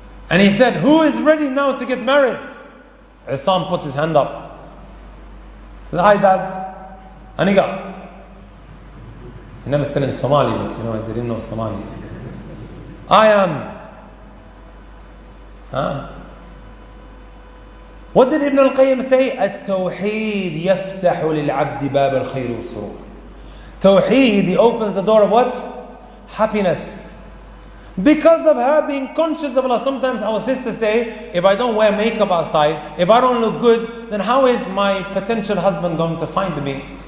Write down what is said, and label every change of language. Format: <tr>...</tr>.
<en>And he said, who is ready now to get married? Isam puts his hand up. He said, hi dad. Aniga. He never said in Somali, but you know, they didn't know Somali. I am. Huh? What did Ibn al-Qayyim say?</en> <ar>التوحيد يفتح للعبد باب الخير والسرور.</ar> <en>Tawheed, he opens the door of what? Happiness. Because of her being conscious of Allah. Sometimes our sisters say, if I don't wear makeup outside, if I don't look good, then how is my potential husband going to find me?</en>